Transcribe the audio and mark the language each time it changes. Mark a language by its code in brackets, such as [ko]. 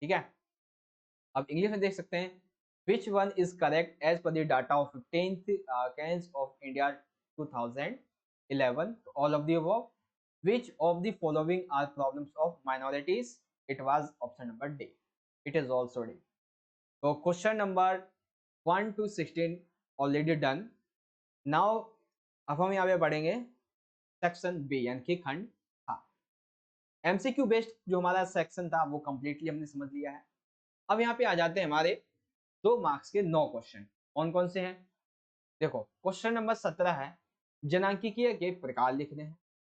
[hi] ठीक है, अब इंग्लिश में देख सकते हैं, [en] Which one is correct as per the data of 15th census of India 2011, all of the above, which of the following are problems of minorities? It was option number D. It is also D. So question number 1 to 16 already done. [hi] Now अब हम यहाँ पे पढ़ेंगे section B यानी कि खंड। हाँ, MCQ based जो हमारा सेक्शन था वो कंप्लीटली हमने समझ लिया है। अब यहाँ पे आ जाते हैं हमारे 2 मार्क्स के 9 क्वेश्चन। कौन कौन से हैं? देखो, क्वेश्चन नंबर 17 है जनांकिकीय के प्रकार लिखने हैं।